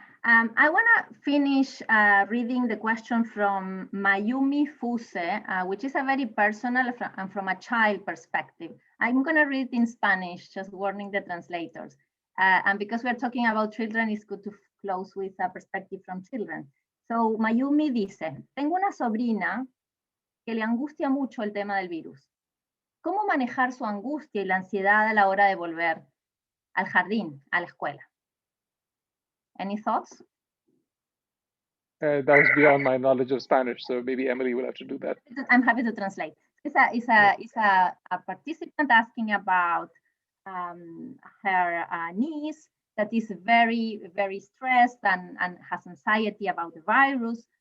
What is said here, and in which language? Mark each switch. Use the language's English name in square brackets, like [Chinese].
[English] I want to finish reading the question from Mayumi Fuse, which is a very personal and from a child perspective. I'm going to read in Spanish, just warning the translators. And because we're talking about children, it's good to close with a perspective from children. [Spanish] So Mayumi dice, tengo una sobrina que le angustia mucho el tema del virus. ¿Cómo manejar su angustia y la ansiedad a la hora de volver al jardín, a la escuela? [English] Any thoughts? That was beyond my knowledge of Spanish, so maybe Emily will have to do that. I'm happy to translate. It's a participant asking about her niece that is very, very stressed and has anxiety about the virus.